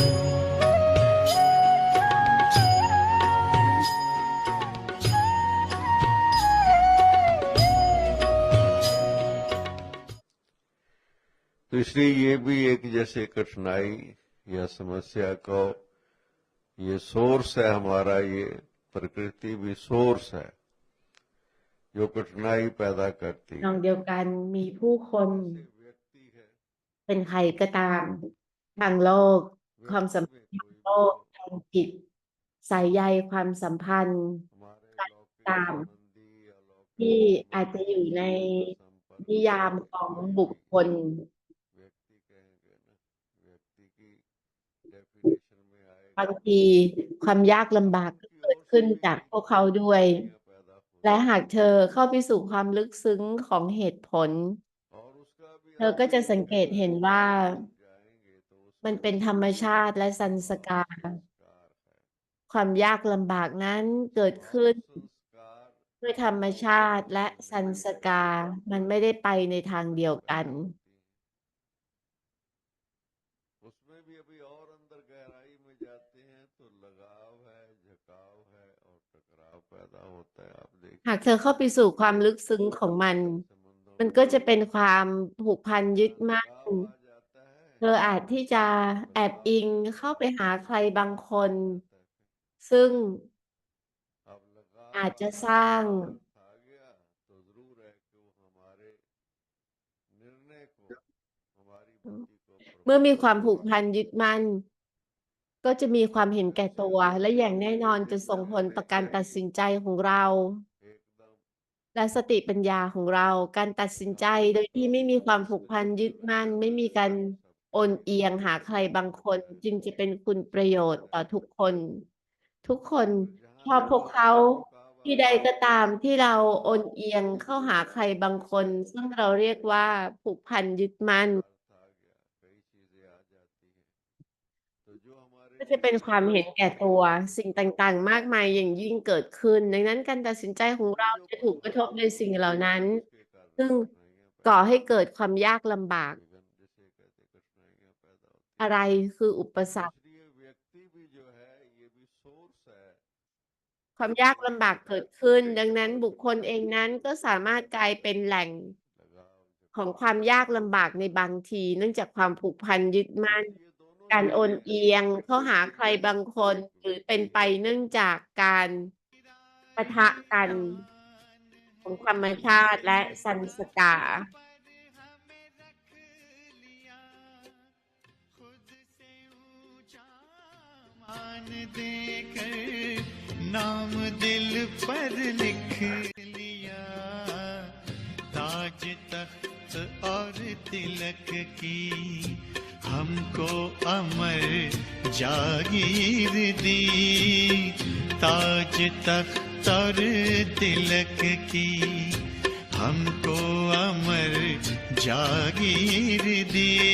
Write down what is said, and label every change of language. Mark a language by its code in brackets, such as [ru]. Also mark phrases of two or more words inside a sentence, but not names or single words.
[hi] तो इसलिए ये भी एक जैसे कठिनाई या समस्या को, ये सोर्स है हमारा, ये प्रकृति भी सोर्स है जो कठिनाई पैदा करती นอง है। [th] เดียวกันมีผู้คน [hi] व्यक्ति है, [th] เป็นใครก็ตามทางโลกความสัมพันธ์ทางโลกทางจิตสายใยความสัมพันธ์ [hi] हमारे लौकिक [th] ตาม [hi] संबंधी अलौकिक [th] ที่อาจจะอยู่ใน [hi] संपर्क [th] นิยามของบุคคล [hi] व्यक्ति कहेंगे ना, व्यक्ति की डेफिनेशन में आएगा [th] บางทีความยากลำบากก็เกิดขึ้นจากพวกเขาด้วย [hi] पैदा हो, [th] และหากเธอเข้าไปสู่ความลึกซึ้งของเหตุผล [hi] और उसका भी [th] เธอก็จะสังเกตเห็นว่า [hi] जाएंगे तो [th] มันเป็นธรรมชาติและสันสการ [hi] संस्कार है। [th] ความยากลำบากนั้นเกิดขึ้น [hi] संस्कार [th] ด้วยธรรมชาติและสันสการ มันไม่ได้ไปในทางเดียวกัน [hi] उसमें भी अभी और अंदर गहराई में जाते हैं तो लगाव है, झुकाव है और टकराव पैदा होता है। आप देखिए [th] หากเธอเข้าไปสู่ความลึกซึ้งของมัน มันก็จะเป็นความผูกพันยึดมั่น [hi] लगाव आ जाता है, [th] เธออาจที่จะแอบอิงเข้าไปหาใครบางคน ซึ่ง [hi] अब लगाव [th] อาจจะสร้าง [hi] आ गया तो जरूर है कि वो हमारे निर्णय को, हमारी बुद्धि को [th] เมื่อมีความผูกพันยึดมั่น ก็จะมีความเห็นแก่ตัว และอย่างแน่นอนจะส่งผลต่อการตัดสินใจของเรา [hi] एकदम [th] และสติปัญญาของเรา การตัดสินใจโดยที่ไม่มีความผูกพันยึดมั่น ไม่มีการโอนเอียงหาใครบางคน จึงจะเป็นคุณประโยชน์ต่อทุกคน ทุกคนชอบพวกเขาที่ใดก็ตามที่เราโอนเอียงเข้าหาใครบางคน ซึ่งเราเรียกว่าผูกพันยึดมั่น [hi] अर्थ आ गया, कई चीजें आ जाती हैं तो जो हमारे [th] ก็จะเป็นความเห็นแก่ตัวสิ่งต่างๆ มากมายอย่างยิ่งเกิดขึ้น ดังนั้นการตัดสินใจของเราจะถูกกระทบโดยสิ่งเหล่านั้น [hi] उसके कारण [th] ซึ่ง [hi] कठिनाइयां [th] ก่อให้เกิดความยากลำบาก [hi] विघ्न जिसे कहते कठिनाइयां पैदा होती [th] อะไรคืออุปสรรค [hi] इसलिए व्यक्ति भी जो है ये भी सोर्स है [th] ความยากลำบากเกิดขึ้น ดังนั้นบุคคลเองนั้นก็สามารถกลายเป็นแหล่ง [hi] लगाव [th] ของความยากลำบากในบางที เนื่องจากความผูกพันยึดมั่น [hi] ये दोनों [th] การโอนเอียงเข้าหาใครบางคน หรือเป็นไปเนื่องจากการปะทะกันของธรรมชาติและสันสการ [hi] मान देकर नाम दिल पर लिख लिया, ताज तख्त और तिलक की हमको अमर जागीर दी, ताज तख्त और तिलक की हमको अमर जागीर दी,